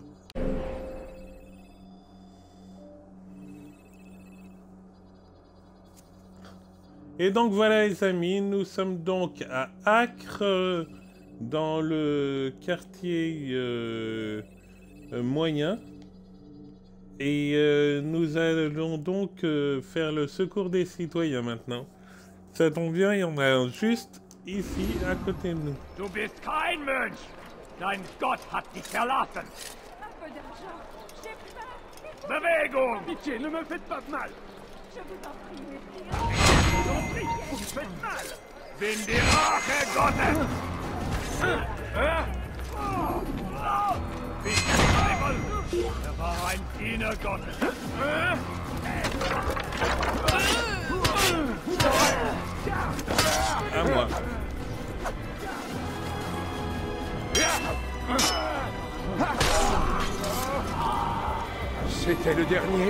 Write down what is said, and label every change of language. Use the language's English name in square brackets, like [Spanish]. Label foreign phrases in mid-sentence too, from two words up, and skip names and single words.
[French] Et donc voilà les amis, nous sommes donc à Acre, dans le quartier moyen. Et nous allons donc faire le secours des citoyens maintenant. Ça tombe bien, il y en a juste ici à côté de nous. [German] Du bist kein Mensch! Dein Gott hat dich verlassen! [French] Un peu d'argent. J'ai peur. [German] Bewegung! [French] Pitié, ne me faites pas mal! Je vous en prie, messire. Vous me faites mal! [German] Bin die Rache Gottes! Bist du Teufel? Er war ein Diener Gottes! [French] À moi. C'était le dernier?